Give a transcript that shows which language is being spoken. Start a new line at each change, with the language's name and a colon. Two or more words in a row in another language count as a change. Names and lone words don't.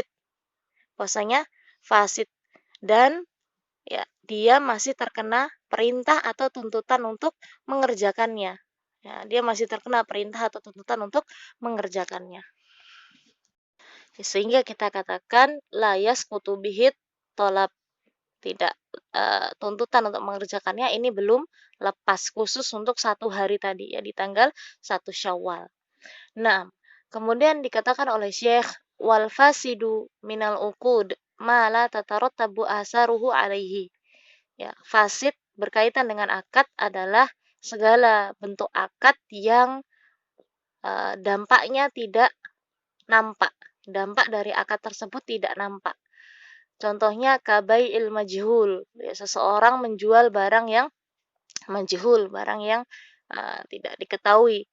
Indonesian: Puasanya fasid. Dan ya dia masih terkena perintah atau tuntutan untuk mengerjakannya. Ya, dia masih terkena perintah atau tuntutan untuk mengerjakannya. Sehingga kita katakan
Arabic: لا يسقط به طلب,
Indonesian: tidak tuntutan untuk mengerjakannya ini belum lepas, khusus untuk 1 hari tadi ya di tanggal 1 Syawal. Nah, kemudian dikatakan oleh Syekh
Arabic: والفاسد من العقود ما لا تترتب آثاره عليه.
Indonesian: Ya, fasid berkaitan dengan akad adalah segala bentuk akad yang dampaknya tidak nampak. Dampak dari akad tersebut tidak nampak. Contohnya
Arabic: كبيع المجهول,
Indonesian: ya, seseorang menjual barang yang majhul, barang yang tidak diketahui.